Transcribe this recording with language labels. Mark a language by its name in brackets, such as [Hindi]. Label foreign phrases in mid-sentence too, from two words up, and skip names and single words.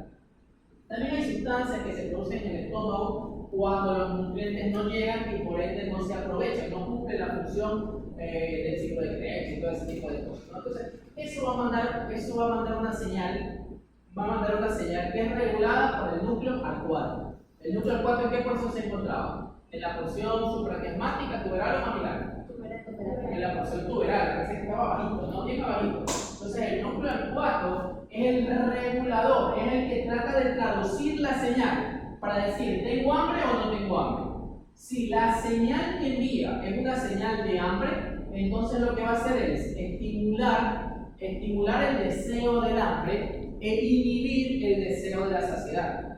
[Spanish] También hay sustancias que se producen en el estómago cuando los nutrientes no llegan y por ende no se aprovechan, no cumplen la función del ciclo de Krebs y todo ese tipo de cosas, ¿no? Entonces, eso va a mandar una señal, que es regulada por el núcleo arcuato. ¿El núcleo arcuato en qué porción se encontraba? En la porción supraquiasmática, tuberal o mamilar. En la porción tuberal, parece que estaba bajito, no bien abajito. Entonces, el núcleo arcuato es el regulador, es el que trata de traducir la señal para decir, ¿tengo hambre o no tengo hambre? Si la señal que envía es una señal de hambre, entonces lo que va a hacer es estimular el deseo del hambre e inhibir el deseo de la saciedad.